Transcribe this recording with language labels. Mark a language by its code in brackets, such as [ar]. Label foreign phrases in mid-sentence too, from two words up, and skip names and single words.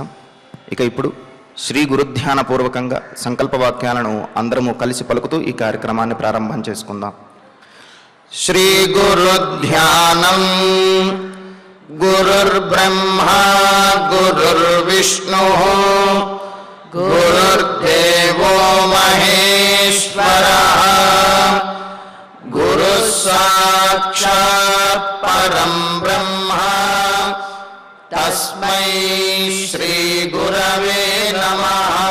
[te] ఇక ఇప్పుడు శ్రీ గురుధ్యాన పూర్వకంగా సంకల్పవాక్యాలను అందరము కలిసి పలుకుతూ ఈ కార్యక్రమాన్ని ప్రారంభం చేసుకుందాం. శ్రీ గురుధ్యానం. [sa] గురుర్బ్రహ్మా గురుర్విష్ణుః గురుర్దేవో మహేశ్వరః గురుః సాక్షాత్ साक्षात् परं ब्रह्म तस्मै श्री गुरवे नमः।